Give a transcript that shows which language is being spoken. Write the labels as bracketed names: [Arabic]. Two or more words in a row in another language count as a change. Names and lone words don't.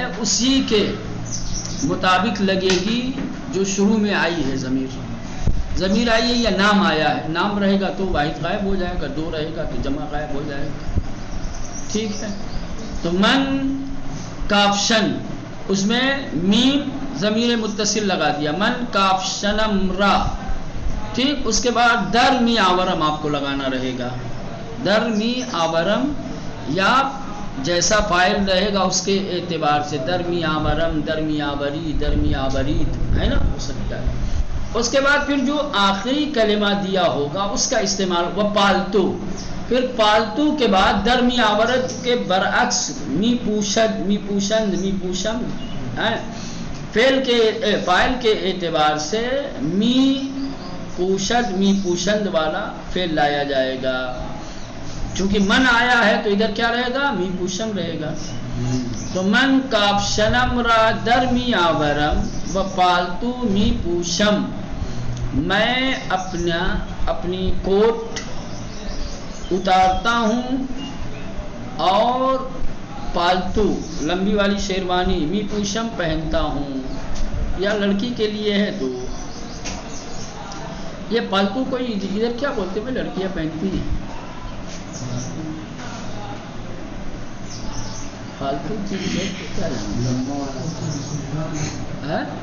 [Urdu] اسی کے مطابق لگے گی جو شروع میں آئی ہے. ضمیر آئی ہے یا نام آیا ہے، نام رہے گا تو واحد غائب ہو جائے گا، دو رہے گا تو جمع غائب ہو جائے گا. ٹھیک ہے، تو [Persian] من کاپشن، [Urdu] اس میں میم ضمیر متصل لگا دیا، [Persian] من کاپشنم را. [Urdu] ٹھیک، اس کے بعد [Persian] در می آورم [Urdu] آپ کو لگانا رہے گا. [Persian] در می آورم [Urdu] یا جیسا فاعل رہے گا اس کے اعتبار سے، [Persian] در می آورم، در می آوری، در می آورید، [Urdu] ہے نا، ہو سکتا ہے. اس کے بعد پھر جو آخری کلمہ دیا ہوگا اس کا استعمال وہ پالتو. پھر پالتو کے بعد [Persian] در می آورت [Urdu] کے برعکس [Persian] می پوشد، می پوشند، می پوشم. [Urdu] فعل کے اعتبار سے [Persian] می پوشد می پوشند [Urdu] والا فعل لایا جائے گا. چونکہ من آیا ہے تو ادھر کیا رہے گا؟ [Persian] می پوشم رہے گا. تو من کاپشنم را در می آورم و پالتو می پوشم. [Urdu] میں اپنی کوٹ اتارتا ہوں اور پالتو لمبی والی شیروانی [Persian] می پوشم [Urdu] پہنتا ہوں. یا لڑکی کے لیے ہے تو یہ پالتو کوئی ادھر کیا بولتے ہیں، لڑکیاں پہنتی ہیں فالتو چیز ہے کیا ہے؟